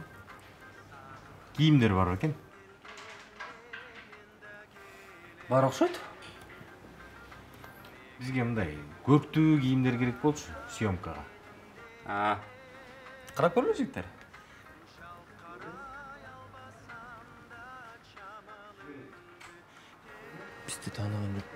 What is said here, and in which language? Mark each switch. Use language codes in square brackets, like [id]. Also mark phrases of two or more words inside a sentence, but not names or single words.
[ky] Kiyimler бар екен? Бар окшойт. Бизге мындай көктүү кийимдер керек болчу съемкага. Карап көрөлү жигиттер. Бизди тааныган жокпу?